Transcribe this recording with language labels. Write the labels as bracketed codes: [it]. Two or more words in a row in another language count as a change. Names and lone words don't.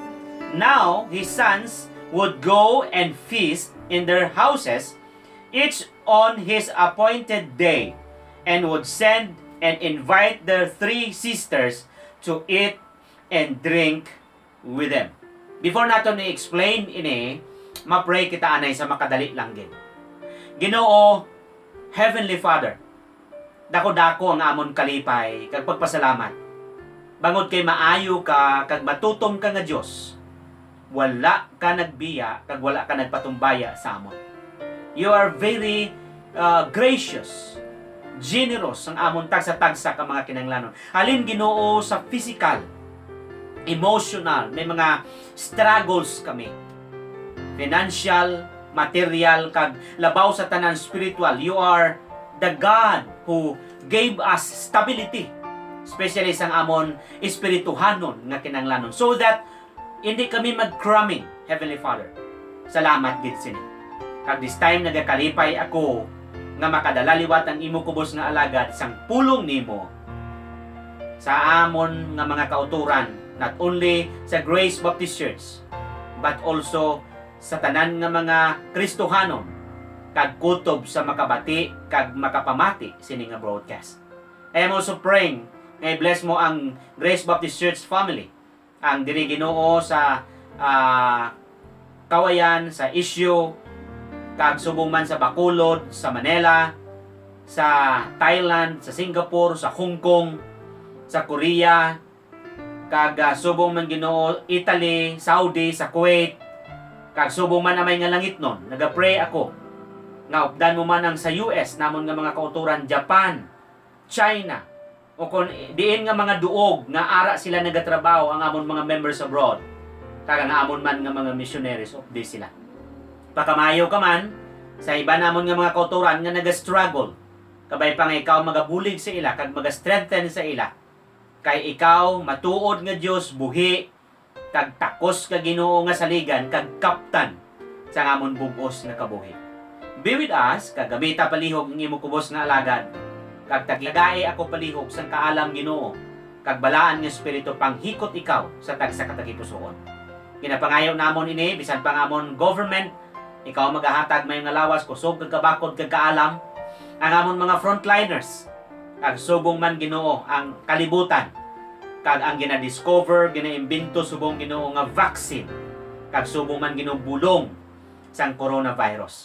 [en] Now his sons would go and feast in their houses, each on his appointed day, and would send and invite their 3 sisters to eat and drink with them. [hil] Before natin i-explain ini, ma-pray kita anay sa makadali lang gid. Ginoo, [en] Heavenly Father, [hil] dako-dako ang amon kalipay kag pagpasalamat. Bangod kay maayo ka kag matutom ka nga Dios. Wala ka nagbiya kag wala ka nagpatumbaya sa amon. [en] You are very gracious, generous [hil] ang amon tagsa-tagsa ka mga kinahanglanon. Halin Ginoo sa [en] physical, emotional, [hil] may mga struggles kami. [en] Financial, material, [hil] kag labaw sa tanan spiritual. [en] You are the God who gave us stability, [hil] especially sa amon espirituhanon nga kinahanglanon, [en] so that [hil] hindi kami mag-cramming, [en] Heavenly Father. [hil] Salamat gid sini. Kag [en] this time [hil] nagakalipay ako nga makadalaliwat ang imo kubos nga alagad isang pulong nimo sa amon nga mga kauturan, [en] not only [hil] sa Grace Baptist Church [en] but also [hil] sa tanan nga mga Kristohanon kag kutob sa makabati kag makapamati sini nga broadcast. [en] I am also praying [hil] nga bless mo ang Grace Baptist Church family, ang diri Ginoo sa Kawayan, sa Issue, kag subong man sa Bacolod, sa Manila, sa Thailand, sa Singapore, sa Hong Kong, sa Korea, kag subong man Ginoo Italy, Saudi, sa Kuwait, kag subong man amay nga langit nun. Nagapray ako nga updan mo man ang sa US namon nga mga kauturan, Japan, China, o kung diin nga mga duog nga ara sila nagatrabaho ang amon mga [en] members abroad, [hil] kag ang amon man nga mga [en] missionaries of this [hil] sila. Pakamayo ka man sa iba namon nga mga kauturan nga naga-struggle, kabay pa nga ikaw magabulig sa ila kag maga-strengthen sa ila, kay ikaw matuod nga Dios buhi kag takos ka Ginoo nga saligan kag kaptan sa amon bug-os nga kabuhi. [en] Be with us, [hil] kag gamita palihog ang imo kubos nga alagad, kag taglagae ako palihog sang kaalam Ginoo, kag balaan nga espiritu panghikot ikaw sa tagsa katagipusoon. Kinapangayaw namon ini bisan pa amon government, ikaw magahatag may nga lawas kusog kag kabakod kag kaalam ang amon mga frontliners, kag subong man Ginoo ang kalibutan, kag ang ginadiscover, ginaimbento subong Ginoo nga vaccine, kag subong man Ginoo bulong sang coronavirus.